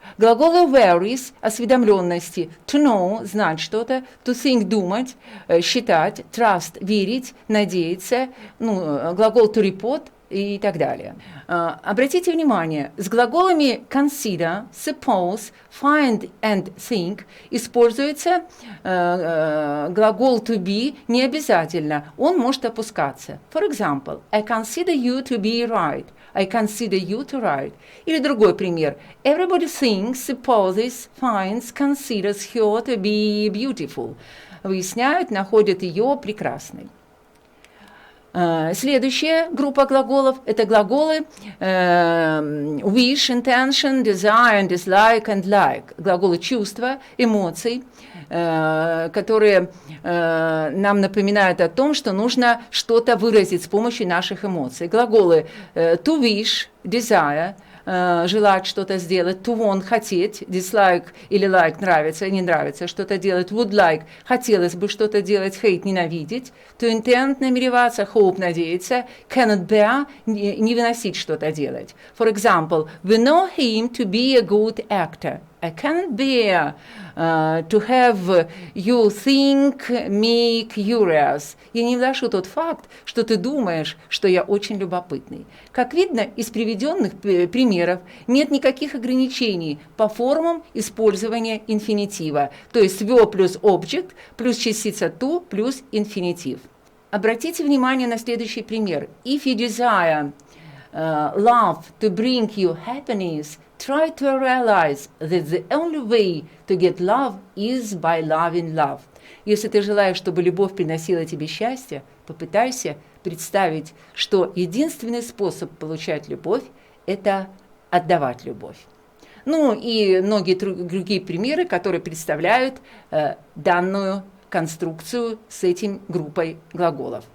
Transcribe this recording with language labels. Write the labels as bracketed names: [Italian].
[Russian] Глаголы varies – осведомленности, to know – знать что-то, to think – думать, считать, trust – верить, надеяться, глагол to report и так далее. Обратите внимание, с глаголами consider, suppose, find and think используется глагол to be не обязательно, он может опускаться. [English] For example, I consider you to be right. I consider you to right. Или другой пример. Everybody thinks, supposes, finds, considers her to be beautiful. [Russian] Выясняют, находят ее прекрасной. Следующая группа глаголов – это глаголы wish, intention, desire, dislike and like. Глаголы чувства, эмоций, которые нам напоминают о том, что нужно что-то выразить с помощью наших эмоций. Глаголы to wish, desire, желать что-то сделать, to want, хотеть, dislike или like, нравится, не нравится, что-то делать, would like, хотелось бы что-то делать, hate, ненавидеть, to intend, намереваться, hope, надеяться, cannot bear, не выносить что-то делать. [English] For example, we know him to be a good actor. I cannot bear to have you think me curious. [Russian] Я не вношу тот факт, что ты думаешь, что я очень любопытный. Как видно из приведенных примеров, нет никаких ограничений по формам использования инфинитива, то есть verb плюс object плюс частица to плюс инфинитив. Обратите внимание на следующий пример. [English] If you desire love to bring you happiness, try to realize that the only way to get love is by loving love. [Russian] Если ты желаешь, чтобы любовь приносила тебе счастье, попытайся представить, что единственный способ получать любовь – это отдавать любовь. И многие другие примеры, которые представляют данную конструкцию с этим группой глаголов.